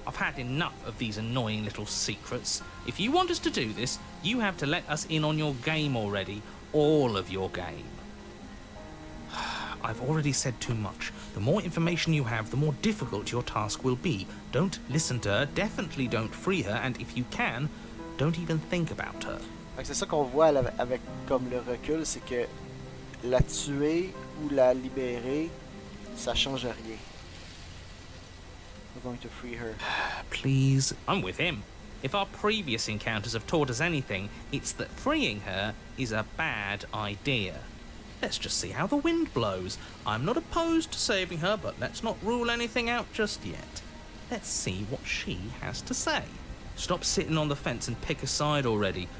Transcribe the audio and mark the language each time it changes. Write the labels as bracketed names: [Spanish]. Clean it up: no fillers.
[English] I've had enough of these annoying little secrets. If you want us to do this, you have to let us in on your game already. All of your game. I've already said too much. The more information you have, the more difficult your task will be. Don't listen to her, definitely don't free her, and if you can, don't even think about her. [French] C'est ça qu'on voit avec comme le recul, c'est que la tuer ou la libérer, ça change rien. [English] We're going to free her. Please. I'm with him. If our previous encounters have taught us anything, it's that freeing her is a bad idea. Let's just see how the wind blows. I'm not opposed to saving her, but let's not rule anything out just yet. Let's see what she has to say. Stop sitting on the fence and pick a side already.